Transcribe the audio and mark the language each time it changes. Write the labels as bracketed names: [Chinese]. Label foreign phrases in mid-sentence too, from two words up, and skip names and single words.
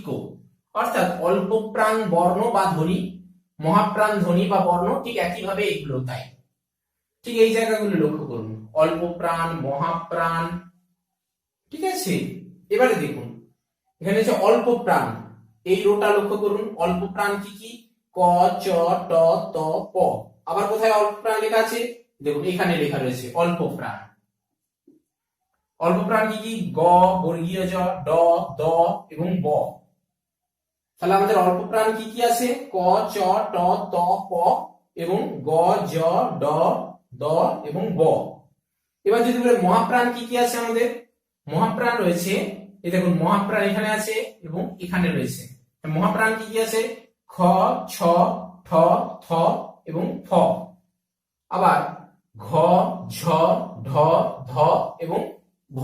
[Bangla] অর্থাৎ অল্প প্রাণ বর্ণ বা ধ্বনি, মহাপ্রাণ ধ্বনি বা বর্ণ, ঠিক একইভাবে এগুলো তাই। ঠিক এই জায়গাগুলো লক্ষ্য করুন, অল্প প্রাণ, মহাপ্রাণ, ঠিক আছে। এবারে দেখুন এখানে হচ্ছে অল্প প্রাণ, এই রোটা লক্ষ্য করুন। অল্প প্রাণ কি কি, ক, চ, ট, ত, প। আবার কোথায় অল্প প্রাণ লেখা আছে? দেখুন এখানে লেখা রয়েছে অল্প প্রাণ। অল্প প্রাণ কি কি, গ, বর্গীয় জ, ড, দ এবং ব। তাহলে আমাদের অল্প প্রাণ কি কি আছে? ক, চ, ট, ত, প এবং গ, জ, ড, দ এবং ব। এবার যদি বলে মহাপ্রাণ কি কি আছে আমাদের? মহাপ্রাণ রয়েছে, এই দেখুন মহাপ্রাণ এখানে আছে এবং এখানে রয়েছে। মহাপ্রাণ কি কি আছে? খ, ছ, ঠ, থ এবং ফ। আবার ঘ, ঝ, ঢ, ধ এবং ভ।